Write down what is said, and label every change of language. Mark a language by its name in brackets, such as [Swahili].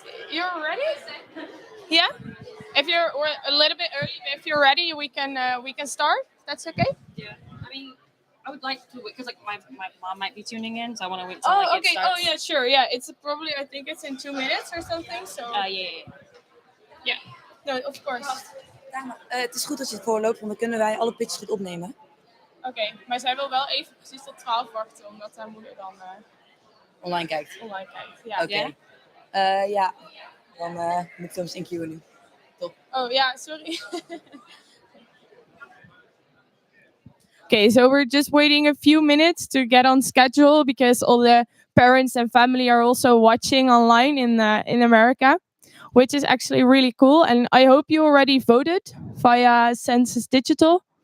[English] You're ready? Yeah. If you're a little bit early, but if you're ready, we can start. That's okay. Yeah, I mean, I would like to wait because like my mom might be tuning in, so I want to wait till like, it Okay. starts. Oh, yeah, sure. Yeah, it's probably, I think it's in 2 minutes or something. So Yeah. no, of course. [Dutch] Dame, het is goed als je het voorloopt, want dan kunnen wij alle pitches goed opnemen. Oké, maar zij wil wel even precies tot 12 wachten, omdat haar moeder dan Online kijkt. online kijkt. Ja. Oké. Ja, dan moet ik hem eens inqueuen nu. Oh ja, sorry. [English] Okay, so we're just waiting a few minutes to get on schedule because all the parents and family are also watching online in America, which is actually really cool. And I hope you already voted via SensUs Digital.